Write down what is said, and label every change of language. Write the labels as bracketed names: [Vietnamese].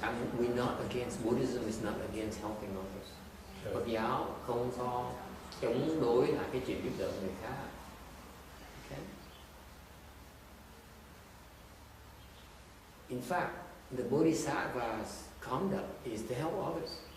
[English] I mean, we're not against, Buddhism is not against helping others. [Vietnamese] Phật giáo không có chống đối lại cái chuyện giúp đỡ người khác. [English] Okay. In fact, the Bodhisattva's conduct is to help others.